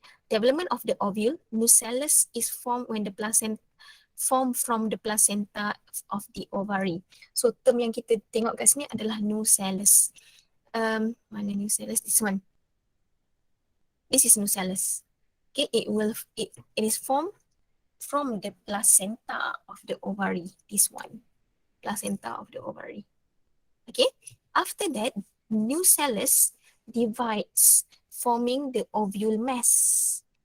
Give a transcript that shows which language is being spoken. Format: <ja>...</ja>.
<en>Development of the ovule, nucellus is formed when the placenta from the placenta of the ovary.</en> <ms>So term yang kita tengok kat sini adalah nucellus.</ms> <en>Mana nucellus? This one. This is nucellus. Okay, it is formed from the placenta of the ovary. This one, placenta of the ovary. Okay, after that, nucellus divides, forming the ovule mass.</en>